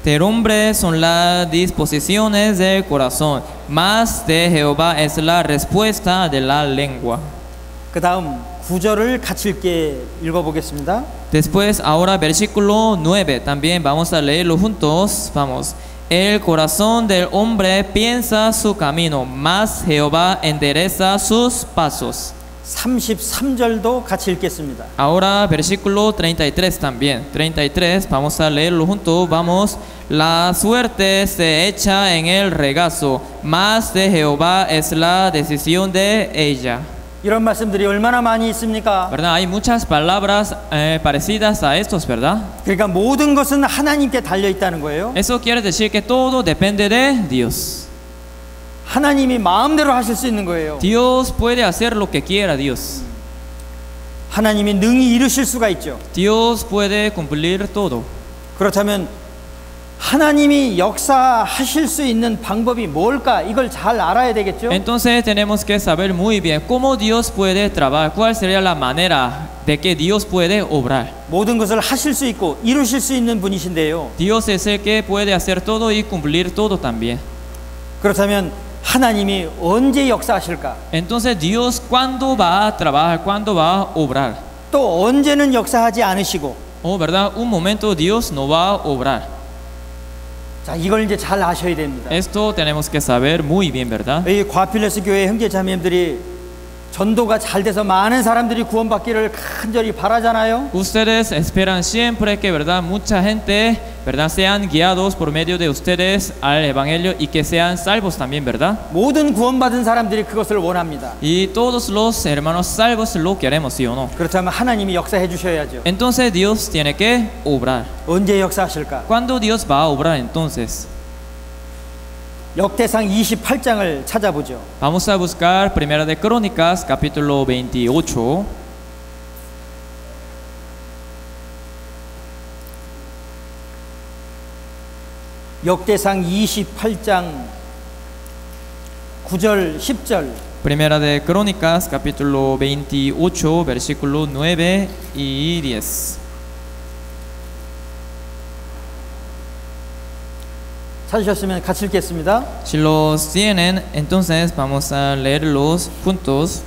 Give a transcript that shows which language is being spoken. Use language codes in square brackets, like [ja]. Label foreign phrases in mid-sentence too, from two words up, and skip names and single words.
[es] Del hombre son las disposiciones del corazón, mas de Jehová es la respuesta de la lengua. [ko] 그 다음 9절을 같이 읽어보겠습니다. [es] Después, ahora versículo 9, también vamos a leerlo juntos. Vamos. El corazón del hombre piensa su camino, mas Jehová endereza sus pasos. [ko] 33절도 같이 읽겠습니다. [es] Ahora versículo 33 también. 33, vamos a leerlo juntos. Vamos. La suerte se echa en el regazo, mas de Jehová es la decisión de ella. [ko] 이런 말씀들이 얼마나 많이 있습니까? [es] ¿Verdad? Hay muchas palabras parecidas a estos, ¿verdad? [ko] 그러니까 모든 것은 하나님께 달려 있다는 거예요. [es] Eso quiere decir que todo depende de Dios. [ko] 하나님이 마음대로 하실 수 있는 거예요. [es] Dios puede hacer lo que quiera, Dios. [ko] 하나님이 능히 이루실 수가 있죠. [es] Dios puede cumplir todo. [ko] 그렇다면 하나님이 역사하실 수 있는 방법이 뭘까? 이걸 잘 알아야 되겠죠? [es] Entonces tenemos que saber muy bien cómo Dios puede trabajar, cuál sería la manera de que Dios puede obrar. [ko] 모든 것을 하실 수 있고 이루실 수 있는 분이신데요. [es] Dios es el que puede hacer todo y cumplir todo también. [ko] 그렇다면 하나님이 언제 역사하실까? [es] Entonces Dios cuándo va a trabajar, cuándo va a obrar. [ko] 또 언제는 역사하지 않으시고 [es] ¿Verdad? Un momento Dios no va a obrar. [ko] 자, 이걸 이제 잘 아셔야 됩니다. [es] Esto tenemos que saber muy bien, ¿verdad? [ko] 이 과필레스 교회 형제자매님들이 전도가 잘 돼서 많은 사람들이 구원받기를 간절히 바라잖아요. [es] Ustedes esperan siempre que, ¿verdad? Mucha gente, ¿verdad? Sean guiados por medio de ustedes al evangelio y que sean salvos también, ¿verdad? [ko] 모든 구원받은 사람들이 그것을 원합니다. [es] Y todos los hermanos salvos lo queremos, ¿sí o no? [ko] 그렇다면 하나님이 역사해 주셔야죠. [es] Entonces Dios tiene que obrar. [ko] 언제 역사하실까? [es] ¿Cuándo Dios va a obrar entonces? [ko] 역대상 28장을 찾아보죠. [es] Vamos a buscar Primera de Crónicas, capítulo 28. [ko] 역대상 28장 9절 10절. [es] Primera de Crónicas, capítulo 28, versículo 9 y 10. [ko] 찾으셨으면 같이 읽겠습니다. [es] Si los tienen, entonces vamos a leerlos juntos.